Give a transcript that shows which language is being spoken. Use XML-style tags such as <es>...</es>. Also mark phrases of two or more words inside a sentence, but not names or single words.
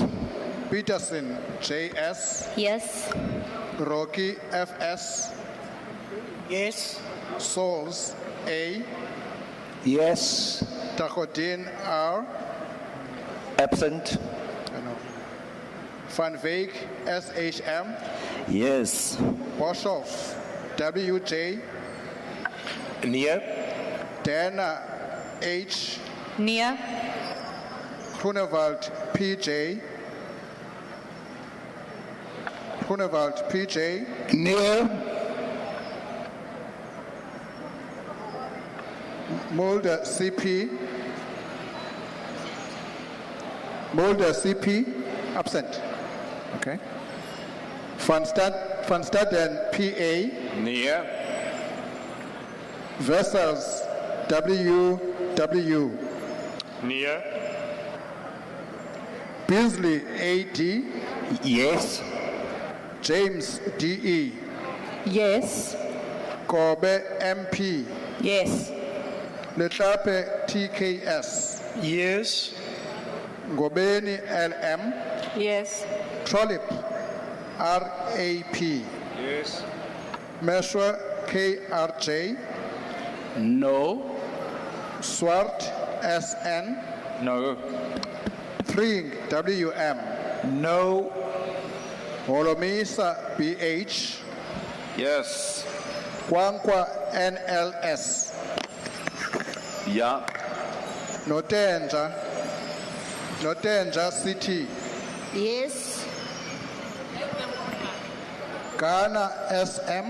<en>Peterson JS. Yes. Rocky FS. Yes. Souls A. Yes. Takodin R. Absent. Van Veek SHM. Yes. Boshoff WJ. Near. Dana H. Near. Groenewald PJ. Groenewald PJ. Near. Mulder CP. Mulder CP. Absent. Okay. Van Staden PA. Near. Vessels WW. Near. Beasley AD. Yes. James DE. Yes. Kobe MP. Yes. Letlape TKS. Yes. Ngobeni LM. Yes. Trolip RAP. Yes. Yes. Meshwa KRJ, No. Swart SN, No. Freeing WM, No. Holomisa BH, Yes. Kwankwa NLS, Yeah. Notenja CT, Yes. Ghana SM,</en>